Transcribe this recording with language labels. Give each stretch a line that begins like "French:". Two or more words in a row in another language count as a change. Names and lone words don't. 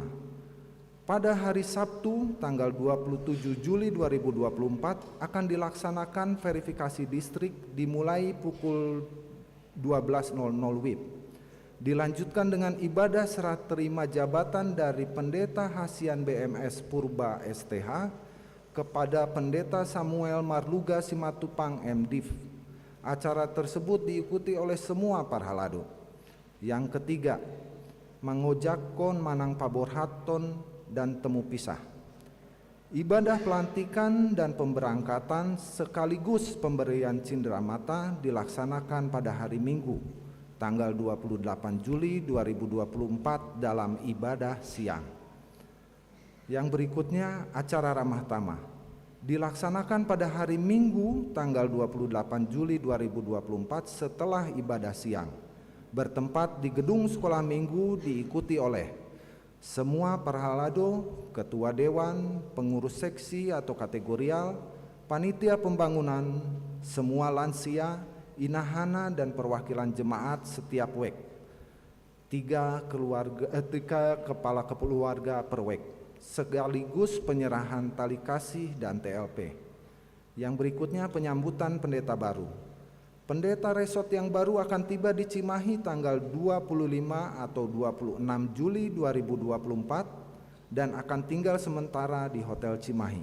Indonesian: Pada hari Sabtu tanggal 27 Juli 2024 akan dilaksanakan verifikasi distrik dimulai pukul 12.00 WIB. Dilanjutkan dengan ibadah serah terima jabatan dari Pendeta Hasian BMS Purba STH kepada Pendeta Samuel Marluga Simatupang MDiv. Acara tersebut diikuti oleh semua parhalado. Yang ketiga,
Batak Toba: mangojakon manang paborhaton
Indonesian: dan temu pisah. Ibadah pelantikan dan pemberangkatan sekaligus pemberian cindera mata dilaksanakan pada hari Minggu tanggal 28 Juli 2024 dalam ibadah siang. Yang berikutnya, acara ramah tamah dilaksanakan pada hari Minggu tanggal 28 Juli 2024 setelah ibadah siang, bertempat di gedung sekolah minggu, diikuti oleh semua parhalado, ketua dewan, pengurus seksi atau kategorial, panitia pembangunan, semua lansia, inahana dan perwakilan jemaat setiap WEC. 3 kepala keluarga per WEC, sekaligus penyerahan tali kasih dan TLP. Yang berikutnya, penyambutan pendeta baru. Pendeta resort yang baru akan tiba di Cimahi tanggal 25 atau 26 Juli 2024 dan akan tinggal sementara di Hotel Cimahi.